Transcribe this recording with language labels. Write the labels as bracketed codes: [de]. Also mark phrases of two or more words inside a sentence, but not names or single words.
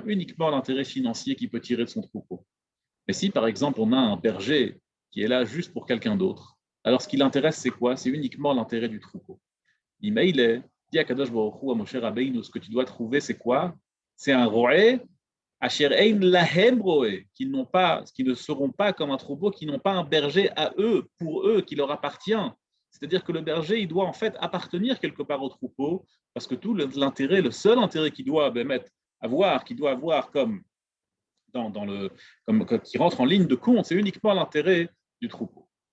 [fr] Uniquement l'intérêt financier qu'il peut tirer de son troupeau. Mais si, par exemple, on a un berger qui est là juste pour quelqu'un d'autre, alors ce qui l'intéresse, c'est quoi? C'est uniquement l'intérêt du troupeau. L'email dit à Kadosh Baruch Hu, à Moshe Rabbeinu, ce que tu dois trouver, c'est quoi? C'est un roé, [he] אשר אין להם רעה, [fr] qui ne seront pas comme un troupeau, qui n'ont pas un berger à eux, pour eux, qui leur appartient. C'est-à-dire que le berger, il doit en fait appartenir quelque part au troupeau, parce que tout l'intérêt, le seul intérêt qu'il doit avoir comme qui rentre en ligne de compte, c'est uniquement l'intérêt du troupeau.